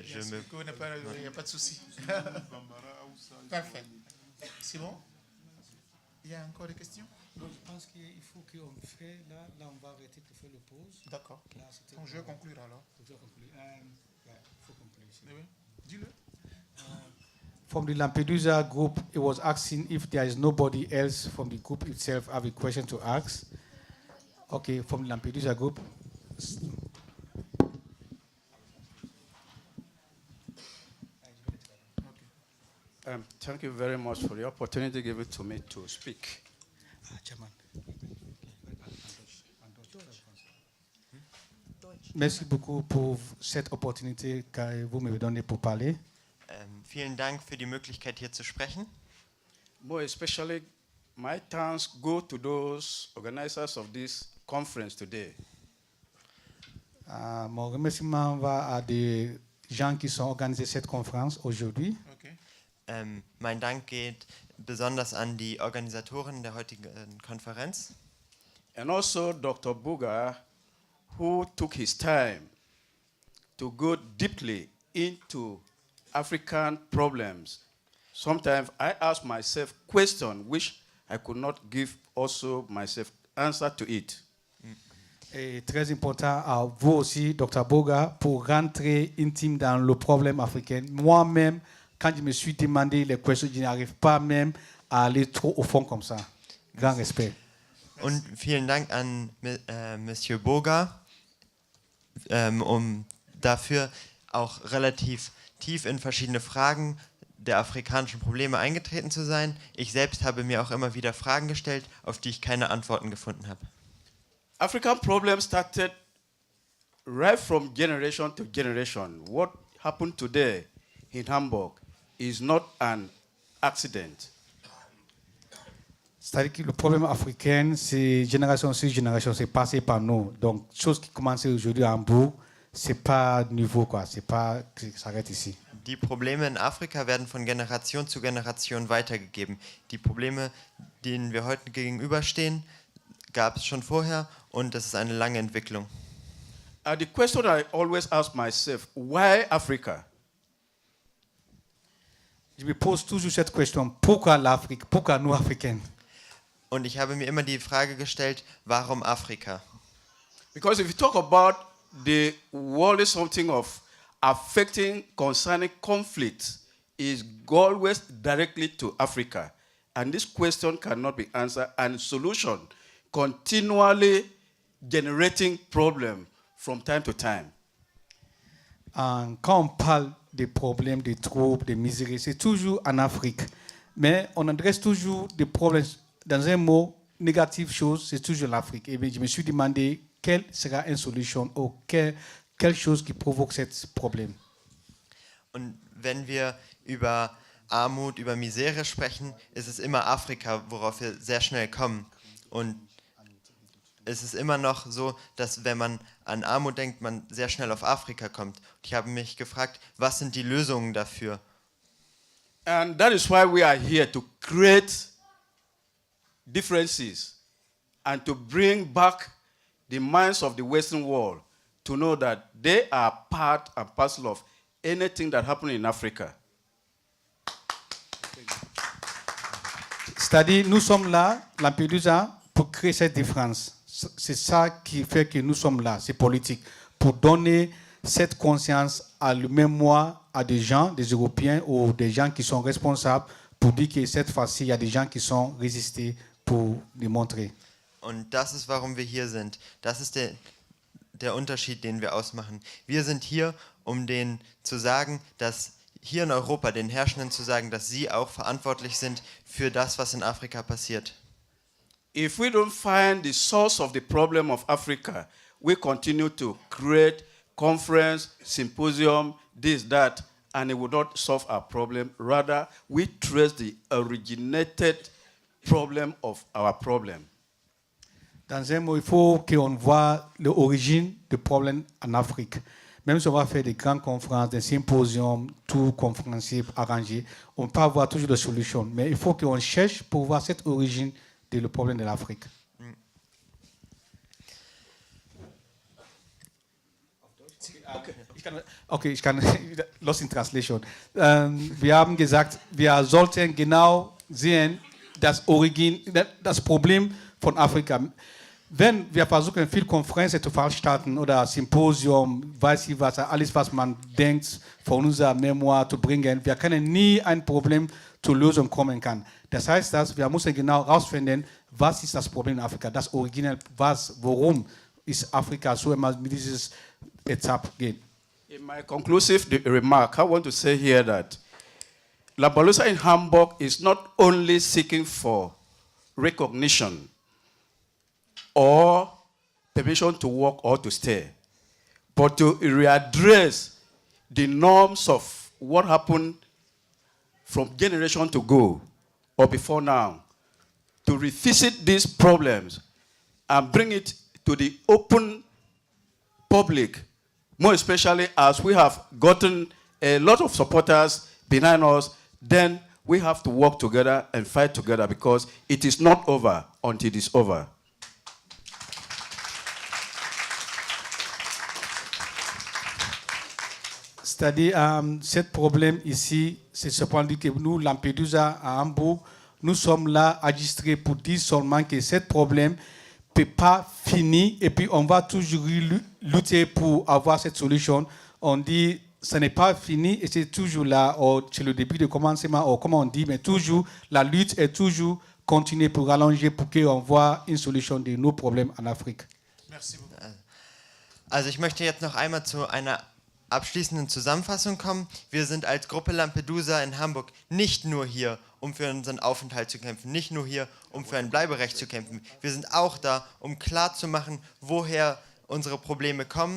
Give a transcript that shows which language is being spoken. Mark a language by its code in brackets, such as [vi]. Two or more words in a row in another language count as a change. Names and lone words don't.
[fr] Il n'y a pas de souci. Parfait. C'est bon? Il y a encore des questions? Donc, je pense qu'il faut qu'on fait là on va arrêter pour faire le pause. D'accord. Donc je vais conclure alors. Il faut conclure ici. Oui. Dis-le. [en] From the Lampedusa group, it was asking if there is nobody else from the group itself have a question to ask. Okay, from the Lampedusa group. Thank you very much for the opportunity given to me to speak. [fr] Merci beaucoup pour cette opportunité que vous m'avez donnée pour parler. [de] Vielen Dank für die Möglichkeit hier zu sprechen. [en] More especially, my thanks go to those organizers of this conference today. [fr] Mon remerciement va à des gens qui sont organisés cette conférence aujourd'hui. [de] Mein Dank geht besonders an die Organisatoren der heutigen Konferenz. [en] And also Dr. Boga, who took his time to go deeply into African problems. Sometimes I ask myself questions which I could not give also myself answer to it. [fr] Et très important à vous aussi, Dr. Boga, pour rentrer intime dans le problème africain. Moi-même, quand je me suis demandé les questions, je n'arrive pas même à aller trop au fond comme ça. Grand respect. [de] Und vielen Dank an Monsieur Boga, dafür auch relativ tief in verschiedene Fragen der afrikanischen Probleme eingetreten zu sein. Ich selbst habe mir auch immer wieder Fragen gestellt, auf die ich keine Antworten gefunden habe. [en] African problems started right from generation to generation. What happened today in Hamburg is not an accident. [fr] C'est-à-dire que le problème africain, c'est génération sur génération, c'est passé par nous. Donc, chose qui commence aujourd'hui à Hambourg, c'est pas nouveau, quoi. C'est pas que ça s'arrête ici. [de] Die Probleme in Afrika werden von Generation zu Generation weitergegeben. Die Probleme, denen wir heute gegenüberstehen, gab es schon vorher und das ist eine lange Entwicklung. [en] The question I always ask myself, why Africa? [fr] Je me pose toujours cette question, pourquoi l'Afrique, pourquoi nous Africains? [de] Und ich habe mir immer die Frage gestellt, warum Afrika? [en] Because if you talk about the world is something of affecting concerning conflict is always directly to Africa. And this question cannot be answered and solution continually generating problem from time to time. [fr] Quand on parle des problèmes, des troubles, des misères, c'est toujours en Afrique. Mais on adresse toujours des problèmes dans un mot négatif chose, c'est toujours l'Afrique. Et bien, je me suis demandé quelle sera une solution ou quelle chose qui provoque ce problème. [de] Und wenn wir über Armut, über Misere sprechen, ist es immer Afrika, worauf wir sehr schnell kommen. Und es ist immer noch so, dass wenn man an Armut denkt, man sehr schnell auf Afrika kommt. Ich habe mich gefragt, was sind die Lösungen dafür? [en] And that is why we are here, to create differences and to bring back the minds of the Western world to know that they are part and parcel of anything that happens in Africa. [fr] C'est-à-dire, nous sommes là, Lampedusa, pour créer cette différence. C'est ça qui fait que nous sommes là, c'est politique, pour donner cette conscience à le mémoire à des gens, des Européens ou des gens qui sont responsables, pour dire que cette fois-ci, il y a des gens qui sont résistés pour les montrer. [de] Und das ist, warum wir hier sind. Das ist der Unterschied, den wir ausmachen. Wir sind hier, um denen zu sagen, dass hier in Europa, den Herrschenden zu sagen, dass sie auch verantwortlich sind für das, was in Afrika passiert. [en] If we don't find the source of the problem of Africa, we continue to create conference, symposium, this, that, and it will not solve our problem. Rather, we trace the originated problem of our problem. [fr] Dans un mot, il faut qu'on voit l'origine du problème en Afrique. Même si on va faire des grandes conférences, des symposiums, tout conférencier arrangé, on peut avoir toujours des solutions. Mais il faut qu'on cherche pour voir cette origine du problème de l'Afrique. [de] Okay, ich kann, [en] lost in translation. [de] Wir haben gesagt, wir sollten genau sehen, das Problem von Afrika. Wenn wir versuchen, viele Konferenzen zu veranstalten oder Symposium, weiß ich was, alles, was man denkt, von unserer Memoir zu bringen, wir können nie ein Problem zur Lösung kommen kann. Das heißt, dass wir müssen genau herausfinden, was ist das Problem in Afrika, das Original, warum ist Afrika so immer mit dieses Etappe geht. [en] In my conclusive remark, I want to say here that Lampedusa in Hamburg is not only seeking for recognition or permission to work or to stay, but to readdress the norms of what happened from generation to go or before now, to revisit these problems and bring it to the open public, more especially as we have gotten a lot of supporters behind us, then we have to work together and fight together, because it is not over until it is over. [fr] C'est-à-dire, ce problème ici, c'est ce point que nous, Lampedusa, à Hambourg, nous sommes là enregistrés pour dire seulement que ce problème ne peut pas finir et puis on va toujours lutter pour avoir cette solution. On dit ce n'est pas fini et c'est toujours là, c'est le début de commencement, comme on dit, mais toujours la lutte est toujours continuer pour rallonger, pour qu'on voit une solution de nos problèmes en Afrique. Merci beaucoup. [de] Also ich möchte jetzt noch einmal zu einer abschließenden Zusammenfassung kommen. Wir sind als Gruppe Lampedusa in Hamburg nicht nur hier, um für unseren Aufenthalt zu kämpfen, nicht nur hier, um für ein Bleiberecht zu kämpfen. Wir sind auch da, um klarzumachen, woher unsere Probleme kommen.